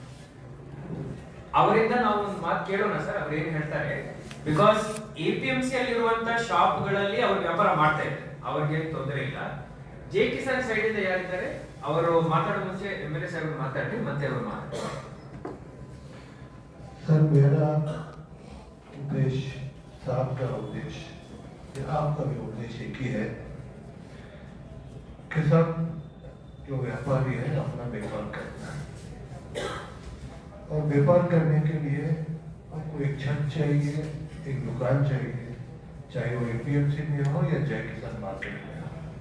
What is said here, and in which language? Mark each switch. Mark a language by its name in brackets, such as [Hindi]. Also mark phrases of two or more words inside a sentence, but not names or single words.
[Kannada] ಅವರಿಂದ ನಾವು ಒಂದು ಮಾತು ಕೇಳೋಣ ಸರ್, ಅವ್ರು ಏನ್ ಹೇಳ್ತಾರೆ. ಬಿಕಾಸ್ APMC ಅಲ್ಲಿರುವಂತ ಶಾಪ್ಗಳಲ್ಲಿ ಅವ್ರು ವ್ಯಾಪಾರ ಮಾಡ್ತಾ ಇದ್ದಾರೆ, ಅವ್ರಿಗೆ ತೊಂದರೆ ಇಲ್ಲ. ಜೆ ಕಿಸಾನ್ ಸೈಡ್ ಇಂದ ಯಾರಿದ್ದಾರೆ ಅವರು ಮಾತಾಡೋ ಮುಂಚೆ MLA ಸಾಹೇಬ್ ಮಾತಾಡಿ, ಮತ್ತೆ ಅವರು ಮಾತಾಡ್ತಾರೆ. [Hindi] सर मेरा उद्देश्य, साहब का उद्देश्य, आपका भी उद्देश्य एक ही है कि सब जो व्यापारी है अपना व्यापार करना है, और व्यापार करने के लिए आपको एक छत चाहिए, एक दुकान चाहिए, चाहे वो APMC में हो या जय किसान मार्केट में हो।